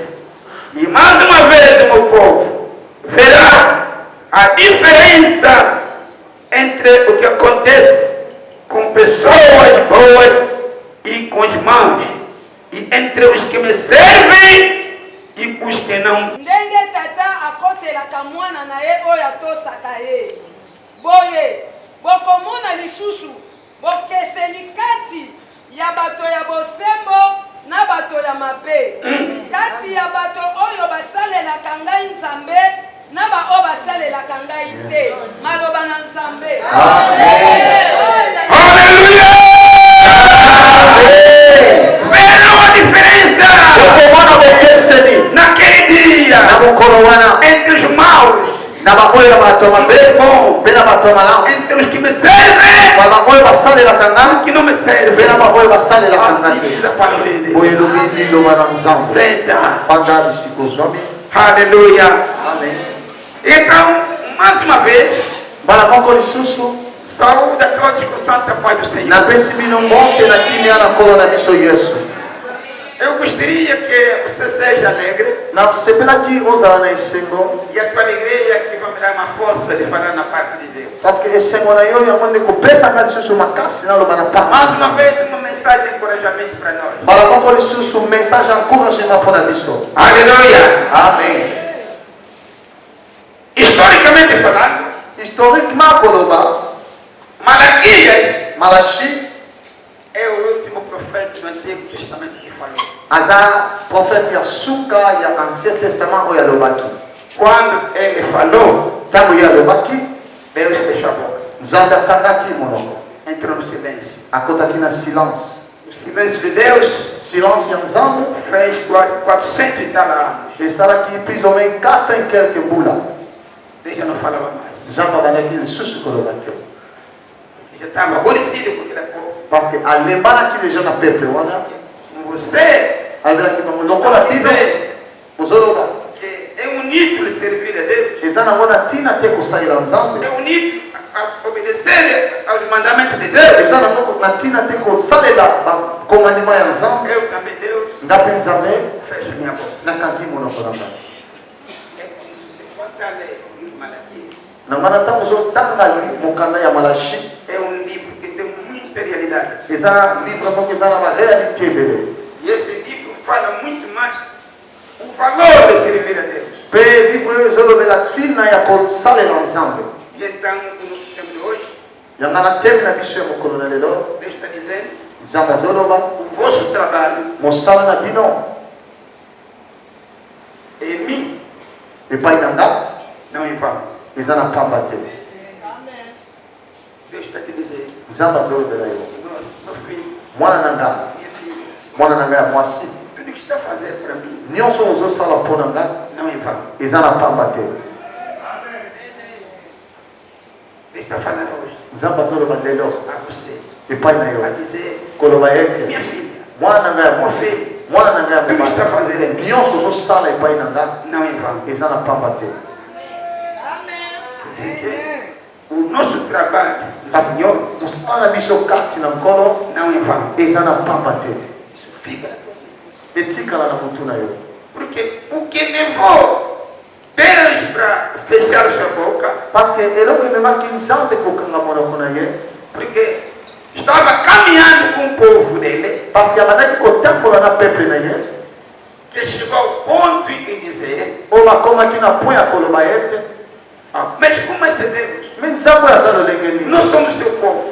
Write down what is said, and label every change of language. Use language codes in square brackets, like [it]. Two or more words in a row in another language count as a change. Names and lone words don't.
[pt] E mais uma vez, meu povo verá a diferença entre o que acontece com pessoas boas e com os maus, e entre os que me servem e os que não. [ln] Ndenge tata akotelaka mwana na ye oyo atosaka ye. Boye bokomona lisusu bokeseni kati ya bato ya bosembo na bato ya mabe. Kati ya bato oyo basalelaka ngai Nzambe na ba oyo basalelaka ngai te. Maloba na Nzambe. [pt] Verá a diferença [ln] Tokomona bokeseni [pt] naquele dia [ln] na mokolo wana [pt] entre os maus [ln] na baoyo bato mabe pe na bato malamu, [pt] entre os que me servem [ln] ba baoyo basalelaka nga [pt] e que não me [ln] pe [pt] servem. [ln] na baoyo basalelaka nga [pt] Assim [ln] te. [pt] diz a palavra de Deus. [ln] Boye lobi liloba na Nzambe. [pt] Senta. [ln] Fanda bisiko zwami. [pt] Aleluia. [ln] Amen. [pt] Então, mais uma vez, [ln] Bala moko lisusu [pt] saúde a todos com santa paz do Senhor. [ln] napesi bino mbote na kimia na nkolo na biso Yesu. [pt] Eu gostaria que você seja alegre [ln] nasepelaki ozala na esengo [pt] e a tua alegria que vai me dar uma força de falar na parte de Deus. [fr] parce que [ln] esengo na yo yango nde kopesaka lisusu makasi naloba na [pt] Mais uma [ln] pamba. [pt] vez, uma mensagem de encorajamento para nós. [ln] Bala moko lisusu [fr] message encouragement [ln] mpona biso. [pt] Aleluia. [ln] Amen. [pt] Historicamente falando, [ln] Historiquement koloba [pt] Malaquias [ln] Malachi [pt] é o último profeta do Antigo Testamento que falou. [ln] aza prophète ya suka ya [fr] ancien testament [ln] oyo alobaki. [pt] Quando ele falou, [ln] Ntango ye alobaki [pt] Deus fechou a boca. [ln] Nzambe akangaki monoko, [pt] Entrou no silêncio. [ln] akotaki na silence. [pt] O silêncio de Deus [ln] Silence ya Nzambe [pt] fez 400 e tal anos. [ln] esalaki [fr] plus ou moins [ln] 400 quelques mbula. [pt] Deus já não falava mais. [ln] Nzambe abandaki lisusu koloba te [pt] Já estava aborrecido com aquele povo. [fr] parce que [ln] alembanaki deja na peuple wana. [pt] Você [ln] alobelaki bango lokola bino bozoloba [pt] que é unido a servir a Deus, [ln] eza nango na ntina te kosalela Nzambe, [pt] é unido a obedecer aos mandamentos de Deus. [ln] eza nango na ntina te kosalela bakomandima ya Nzambe. [pt] Eu também, Deus, [ln] Nga mpe Nzambe [pt] fecha minha boca. [ln] nakangi monoko na ngai. [pt] É por isso que você pode ler o livro de Malaquias. [ln] Na ngai ntango ozotanga mokanda ya Malachi, [pt] É um livro que tem muita realidade. [ln] eza livre moko eza na barealité ebele, [pt] E esse livro fala muito mais o valor de servir a Deus. [ln] mpe livre oyo ezolobela ntina ya kosalela Nzambe. [pt] E então, no tempo de hoje, [ln] Yanga na teme na biso ya mokolo na lelo, [pt] Deus está dizendo: [ln] Nzambe azoloba [pt] o vosso trabalho [ln] mosala na bino [pt] em mim [ln] epai na nga [pt] não em vão. [ln] eza na pamba te. [pt] Deus está te dizendo: [ln] Nzambe azolobela yo [pt] meu filho, [ln] mwana na nga, [pt] minha filha, [ln] mwana na nga ya mwasi, [pt] tudo que está fazendo para mim [ln] nyonso ozosala mpo na nga [pt] não é vão. [ln] eza na pamba te. [pt] Ele está falando hoje [ln] Nzambe azoloba lelo [pt] a você, [ln] epai na yo [pt] a dizer, [ln] koloba ete [pt] minha filha, [ln] mwana na nga ya mwasi, mwana na nga ya [pt] tudo que está [ln] mobali, [pt] fazendo em mim [ln] nyonso ozosala epai na nga [pt] não é vão. [ln] eza na pamba te. [pt] Porque o nosso trabalho do [ln] Kasi [pt] Senhor [ln] mosala na biso kati na nkolo [pt] não é vão. [ln] eza na pamba te. [pt] Isso fica. [ln] Etikala na mutu na yo. [pt] Porque o que levou Deus para fechar sua boca, [fr] Parce que [ln] eloko ememaki nzambe kokanga monoko na ye, [pt] porque estava caminhando com o povo dele, [fr] parce que [ln] abandaki kotambola na peuple na ye, [pt] que chegou ao ponto de dizer, [ln] oyo bakomaki na point ya koloba ete [pt] mas como é ser Deus? [ln] me nzambe oyo aza lolenge nini? [pt] Nós somos seu povo.